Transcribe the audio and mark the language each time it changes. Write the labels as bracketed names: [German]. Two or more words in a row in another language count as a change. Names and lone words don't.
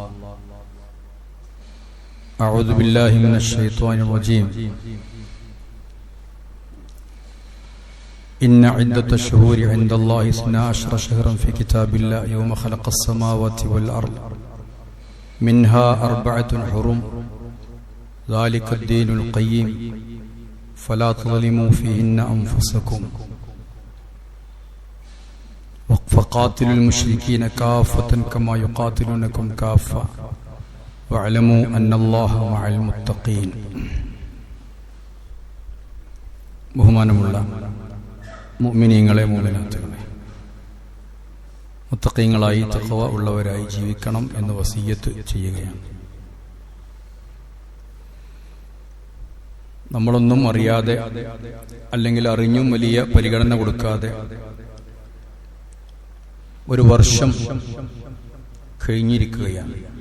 [Arabic] أعوذ بالله من الشيطان الرجيم إن عدة الشهور عند الله 12 شهرا في كتاب الله يوم خلق السماوات والأرض منها 4 حرم ذلك الدين القيم فلا تظلموا فيهن أنفسكم فقاتلوا المشركين كافة كما يقاتلونكم كافة واعلموا أن الله مع المتقين. [Malayalam] ബഹുമാനമുള്ള മുഅ്മിനീങ്ങളെ മുഅ്മിനാത്തുകളെ, മുത്തഖീങ്ങളായി തഖ്വ ഉള്ളവരായി ജീവിക്കണം എന്ന് വസിയ്യത്ത് ചെയ്യുകയാണ്. നമ്മളൊന്നും അറിയാതെ അല്ലെങ്കിൽ അറിഞ്ഞും വലിയ പരിഗണന കൊടുക്കാതെ ഒരു വർഷം കഴിഞ്ഞിരിക്കുകയാണ്.